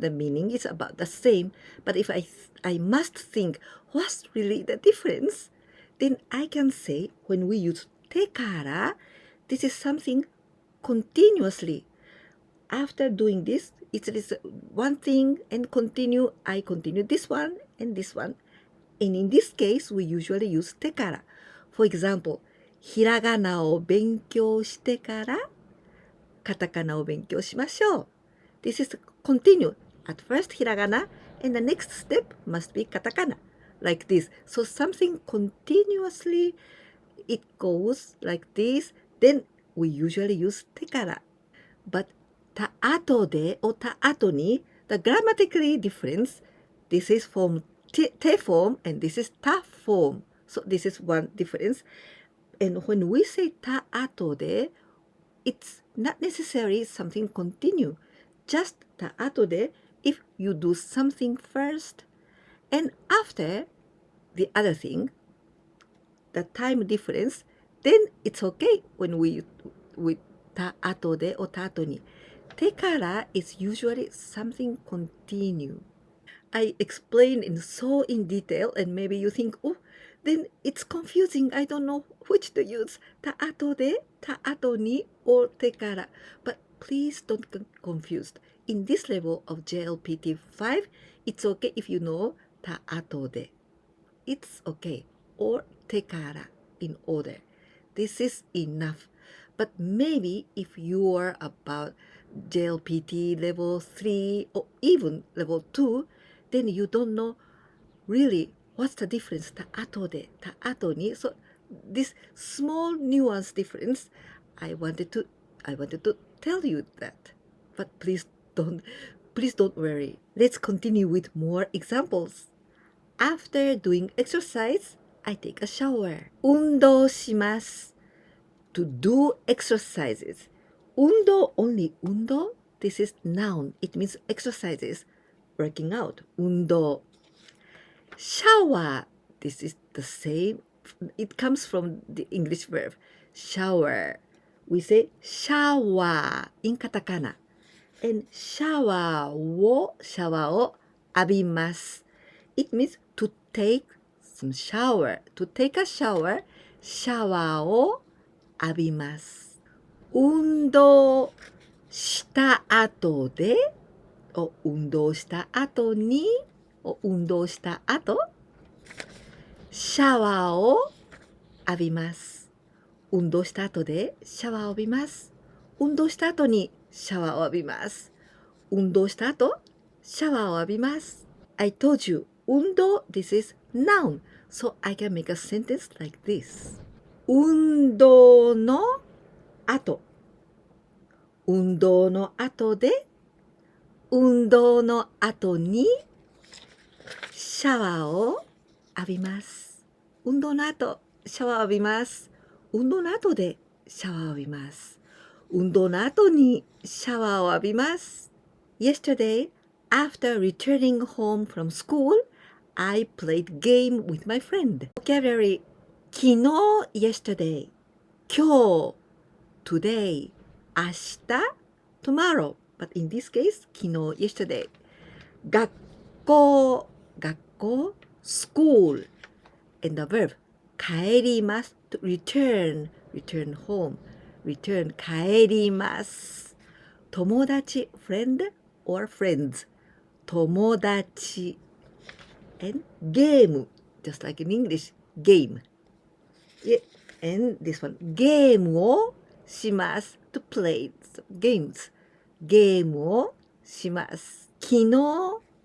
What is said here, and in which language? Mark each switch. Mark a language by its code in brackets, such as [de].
[en] The meaning is about the same. But if I must think what's really the difference, then I can say when we use てから this is something continuously. After doing this, it is one thing and continue. I continue this one and this one. And in this case, we usually use てから. [ja] For example, ひらがなを勉強してからカタカナを勉強しましょう. [en] This is continue. At first ひらがな and the next step must be カタカナ. Like this. So something continuously, it goes like this. Then we usually use てから. But た後で or た後に the grammatically difference. This is form て form and this is た form. So this is one difference. And when we say た後で it's not necessarily something continue. Just た後で if you do something first and after the other thing, the time difference, then it's okay when we with た後で or た後に. てから is usually something continue. I explained in detail and maybe you think, oh, then it's confusing. I don't know which to use. た後で, た後に or てから. But please don't get confused. In this level of JLPT5, it's okay if you know た後で. It's okay. Or てから in order. This is enough. But maybe if you are about JLPT level 3 or even level 2, then you don't know really what's the difference た後で た後に so this small nuance difference I wanted to tell you that, but please don't worry. Let's continue with more examples. After doing exercise, I take a shower. 運動します to do exercises. 運動 only 運動 this is noun. It means exercises, working out. 運動 shower, this is the same. It comes from the English verb shower. We say shower in katakana. And shower を浴びます. It means to take some shower. To take a shower, シャワーを浴びます。 [ja] 運動した後で、運動した後に、運動した後、シャワーを浴びます。運動した後でシャワーを浴びます。運動した後にシャワーを浴びます。運動した後、シャワーを浴びます。 [en] I told you, 運動 this is noun, so I can make a sentence like this. [ja] 運動の後、運動の後で、運動の後にシャワーを浴びます。運動の後、シャワーを浴びます。運動の後でシャワーを浴びます。 [en] 運動の後にシャワーを浴びます。 Yesterday, after returning home from school, I played game with my friend. Vocabulary 昨日 yesterday 今日 today 明日 tomorrow but in this case 昨日 yesterday 学校 school and the verb 帰ります to return home return 帰ります友達 friend or friends 友達 and game just like in English game yeah, and this one ゲームをします to play games ゲームをします昨日